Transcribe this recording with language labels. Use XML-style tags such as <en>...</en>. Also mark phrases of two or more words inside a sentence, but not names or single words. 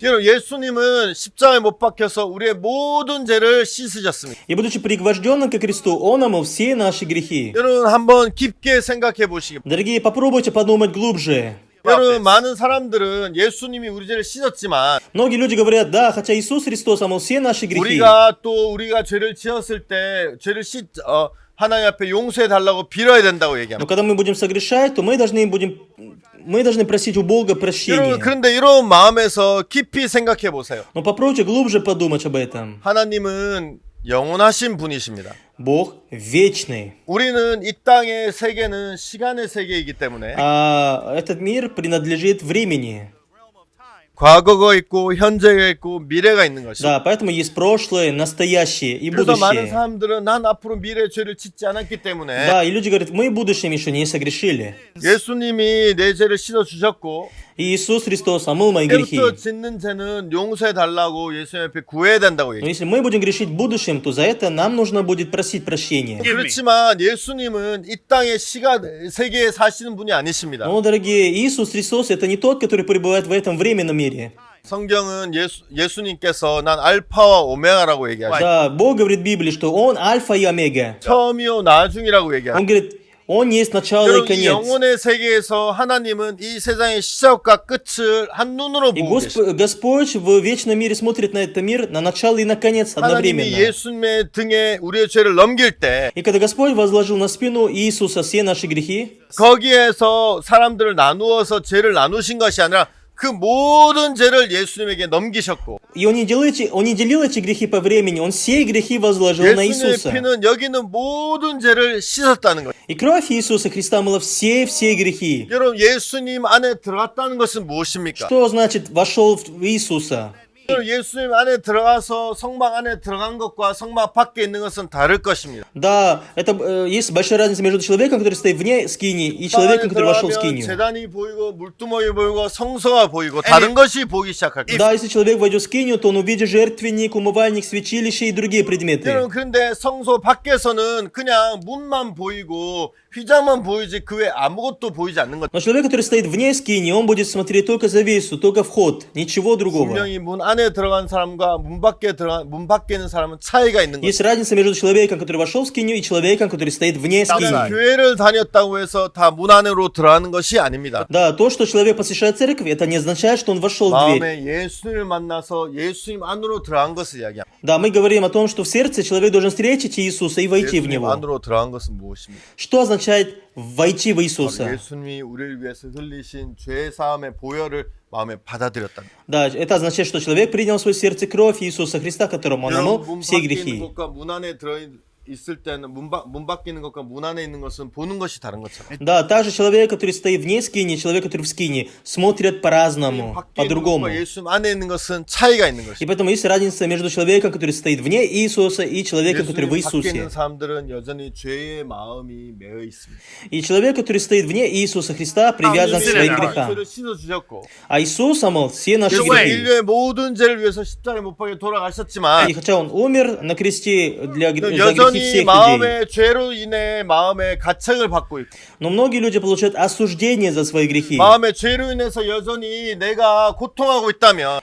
<ko>여러분 예수님은 십자가에 못 박혀서 우리의 모든 죄를 씻으셨습니다.</ko> <ru>И будучи пригвожденным ко кресту, Он омыл все наши грехи.</ru> <ko>여러분 한번 깊게 생각해 보시기 바랍니다.</ko> <ru>Дорогие, попробуйте подумать глубже.</ru> <ko>여러분 많은 사람들은 예수님이 우리 죄를 씻었지만</ko> <ru>Многие люди говорят, да, хотя Иисус Христос омыл все наши грехи.</ru> <ko>우리가 죄를 지었을 때 죄를 하나님 앞에 용서해 달라고 빌어야 된다고</ko> <ru>Но</ru> <ko>얘기합니다.</ko> <ru>когда мы будем согрешать, то мы должны просить у Бога</ru> <ko>여러분</ko> <ru>прощения.</ru> <ko>그런데 이런 마음에서 깊이 생각해 보세요.</ko> <ru>Но попробуйте глубже подумать об этом.</ru> <ko>하나님은 영원하신 분이십니다.</ko> <ru>Бог вечный.</ru> <ko>우리는 이 땅의 세계는 시간의 세계이기 때문에</ko> <ru>А этот мир принадлежит времени.</ru> <ko>과거가 있고 현재가 있고 미래가 있는 것이죠.</ko> <ru>Да, поэтому есть прошлое, настоящее и</ru> <ko>그래서 많은</ko> <ru>будущее.</ru> <ko>사람들은 난 앞으로 미래 죄를 짓지 않았기 때문에</ko> <ru>Да, и люди говорят, мы в будущем еще не согрешили.</ru> <ko>예수님이 내 죄를 씻어 주셨고</ko> <ru>И Иисус Христос омыл мои грехи.</ru> <ko>그때부터 짓는 죄는 용서해 달라고 예수님 앞에 구해야 된다고</ko> <ru>Но</ru> <ko>얘기해요.</ko> <ru>если мы будем грешить в будущем, то за это нам нужно будет просить прощения.</ru> <ko>그렇지만 예수님은 이 땅의 세계에 사시는 분이 아니십니다.</ko> <ru>Но, дорогие, Иисус Христос это не тот, который пребывает в этом временном мире.</ru> <ko>성경은 예수님께서 난 알파와 오메가라고 얘기하죠.</ko> <ru>Да, Бог говорит в Библии, что Он альфа и омега.</ru> <ko>처음이요 나중이라고 얘기하죠.</ko> <ru>Он говорит, Он есть начало и</ru> <ko>여러분, 이</ko> <ru>конец.</ru> <ko>영혼의 세계에서 하나님은 이 세상의 시작과 끝을 한눈으로</ko> <ru>И</ru> <ko>보고 계십니다.</ko> <ru>Господь в вечном мире смотрит на этот мир, на начало и на конец</ru> <ko>하나님이</ko> <ru>одновременно.</ru> <ko>예수님의 등에 우리의 죄를 넘길 때</ko> <ru>И когда Господь возложил на спину Иисуса все наши грехи,</ru> <ko>거기에서 사람들을 나누어서 죄를 나누신 것이 아니라 그 모든 죄를 예수님에게 넘기셨고</ko> <ru>и Он не делил эти грехи по времени, Он все грехи возложил на</ru> <ko>예수님의</ko> <ru>Иисуса.</ru> <ko>피는 여기 있는 모든 죄를 씻었다는 거예요.</ko> <ru>И кровь Иисуса Христа мыла все грехи.</ru> <ko>여러분 예수님 안에 들어갔다는 것은 무엇입니까?</ko> <ru>Что значит вошел в Иисуса?</ru> <ko>여러분, 예수님 안에 들어가서 성막 안에 들어간 것과 성막 밖에 있는 것은 다를 것입니다.</ko> <ru>Да, это есть большая разница между человеком, который стоит вне скинии, и человеком, который вошел в</ru> <ko>들어가면</ko> <ru>скинию.</ru> <ko>제단이 보이고 물두멍이 보이고 성소가 보이고 다른 것이 보이기 시작할 거예요.</ko> <ru>Да, если человек войдет в скинию, то он увидит жертвенник, умывальник, святилище и другие предметы.</ru> <ko>여러분 그런데 성소 밖에서는 그냥 문만 보이고 휘장만 보이지 그 외 아무것도 보이지 않는 것.</ko> <ru>Но человек, который стоит вне скинии, он будет смотреть только завесу, только вход, ничего другого.</ru> <ko>분명히 문 안에 들어간 사람과 문 밖에 있는 사람은 차이가 있는 거죠.</ko> <ru>Есть разница между человеком, который вошел в скинию, и человеком, который стоит вне</ru> <ko>나는</ko> <ru>скинии.</ru> <ko>교회를 다녔다고 해서 다 문 안으로 들어가는 것이 아닙니다.</ko> <ru>Да, то, что человек посещает церковь, это не означает, что он вошел в дверь.</ru> <ko>마음에 예수님을 만나서 예수님 안으로 들어간 것을 이야기합니다.</ko> <ru>Да, мы говорим о том, что в сердце человек должен встретить Иисуса и войти в</ru> <ko>예수님</ko> <ru>него.</ru> <ko>안으로 들어간 것은 무엇입니까?</ko> <ru>Что означает войти в Иисуса?</ru> <ko>예수님이 우리를 위해서 흘리신 죄 사함의 보혈을 마음에 받아들였다.</ko> <ru>Да, это означает, что человек принял в свое сердце кровь Иисуса Христа, которому он омыл</ru> <ko>문</ko> <ru>все</ru> <ko>밖에 있는</ko> <ru>грехи.</ru> <ko>것과 문 안에 들어 있을 때는 문 밖에 있는 것과 문 안에 있는 것은 보는 것이 다른 것처럼.</ko> <ru>Да, также человек, который стоит вне скини, человек, который в скине, смотрят по-разному,</ru> <ko>밖에 있는</ko> <ru>по-другому.</ru> <ko>것과 예수님 안에 있는 것은 차이가 있는</ko> <ru>И</ru> <ko>것이죠.</ko> <ru>поэтому есть разница между человеком, который стоит вне Иисуса, и человеком, который в</ru> <ko>예수님 밖에 있는</ko> <ru>Иисусе.</ru> <ko>사람들은 여전히 죄의 마음이 매여 있습니다.</ko> <ru>И человек, который стоит вне Иисуса Христа, привязан к своим грехам.</ru> <ko>죄를 씻어 주셨고,</ko> <ru>А Иисус омыл все наши</ru> <ko>결국</ko> <ru>грехи.</ru> <ko>인류의 모든 죄를 위해서 십자가에 못 박혀 돌아가셨지만</ko> <ru>И хотя Он умер на кресте за грехи</ru> <ko>여전히</ko> <ru>всех людей,</ru> <ko>마음의 죄로 인해 마음의 가책을 받고 있고,</ko> <ru>но многие люди получают осуждение за свои грехи.</ru> <ko>마음의 죄로 인해서 여전히 내가 고통하고 있다면</ko>